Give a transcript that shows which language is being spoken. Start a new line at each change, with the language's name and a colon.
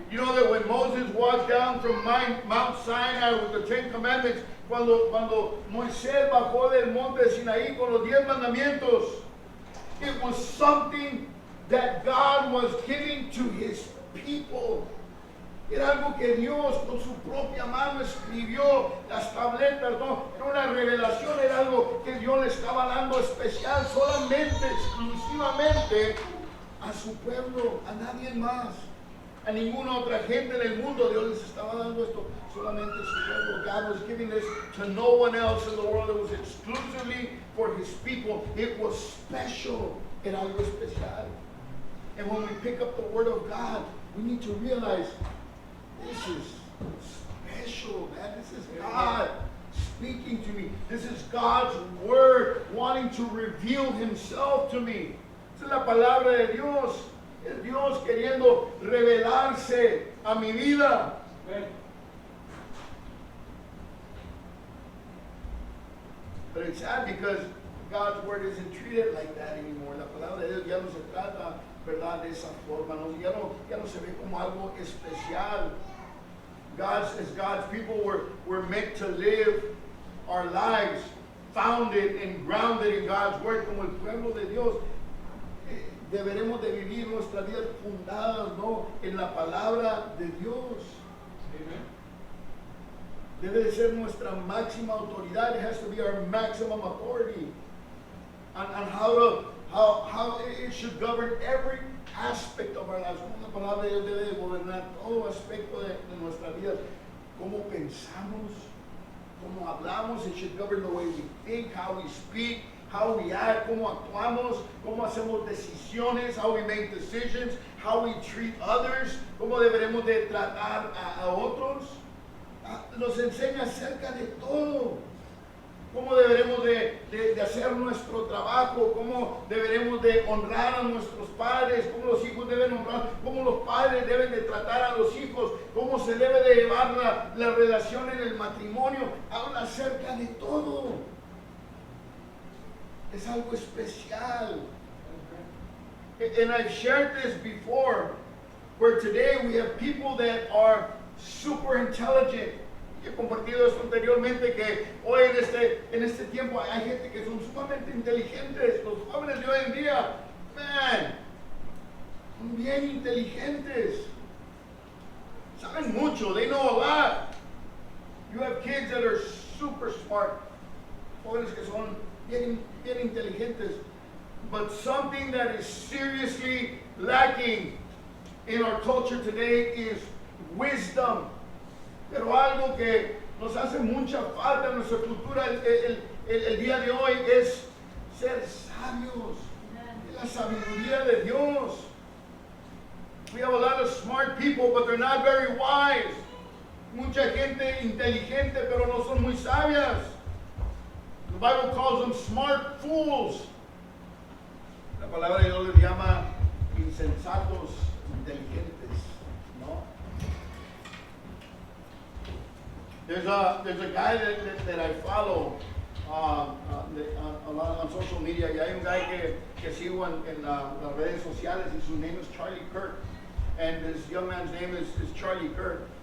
English: You know that when Moses walked down from Mount Sinai with the Ten Commandments,
Spanish: cuando Moisés bajó del monte de Sinaí con los 10 mandamientos,
English: it was something that God was giving to his people.
Spanish: Era algo que Dios con su propia mano escribió, las tabletas, no, era una revelación, era algo que Dios le estaba dando especial, solamente, exclusivamente a su pueblo, a nadie más, a ninguna otra gente en el mundo. Dios les estaba dando esto solamente a su pueblo.
English: God was giving this to no one else in the world. It was exclusively for his people. It was special,
Spanish: era algo especial.
English: And when we pick up the word of God, we need to realize this is special, man. This is God speaking to me. This is God's word wanting to reveal himself to me.
Spanish: Esa es la palabra de Dios. Es Dios queriendo revelarse a mi vida. Amen.
English: But it's sad because God's word isn't treated like that anymore.
Spanish: La palabra de Dios ya no se trata, ¿verdad?, de esa forma. No, ya no se ve como algo especial.
English: As God's people were meant to live our lives founded and grounded in God's word.
Spanish: Como el pueblo de Dios, deberemos de vivir nuestras vidas fundadas, ¿no?, en la palabra de Dios. Amen. Debe de ser nuestra máxima autoridad.
English: It has to be our maximum authority on how it should govern every aspect of our lives.
Spanish: Como la palabra de Dios debe de gobernar todo aspecto de nuestra vida. Cómo pensamos, cómo hablamos.
English: It should govern the way we think, how we speak, how we act,
Spanish: cómo actuamos, cómo hacemos decisiones,
English: how we make decisions, how we treat others,
Spanish: cómo deberemos de tratar a otros. Nos enseña acerca de todo. Cómo deberemos de hacer nuestro trabajo, cómo deberemos de honrar a nuestros padres, cómo los hijos deben honrar, cómo los padres deben de tratar a los hijos, cómo se debe de llevar la relación en el matrimonio. Habla acerca de todo. Es algo especial.
English: And I've shared this before, where today we have people that are super intelligent.
Spanish: He compartido esto anteriormente, que hoy en este tiempo hay gente que son sumamente inteligentes. Los jóvenes de hoy en día, man, son bien inteligentes. Saben mucho,
English: they know a lot. You have kids that are super smart.
Spanish: Jóvenes que son bien inteligentes.
English: But something that is seriously lacking in our culture today is wisdom.
Spanish: Pero algo que nos hace mucha falta en nuestra cultura el día de hoy es ser sabios. La sabiduría de Dios.
English: We have a lot of smart people, but they're not very wise.
Spanish: Mucha gente inteligente, pero no son muy sabias.
English: The Bible calls them smart fools.
Spanish: La palabra de Dios les llama insensatos inteligentes, ¿no?
English: There's a guy that I follow a lot on social media.
Spanish: Y hay un guy que sigo en las redes sociales, y
English: his name is Charlie Kirk. And this young man's name is Charlie Kirk.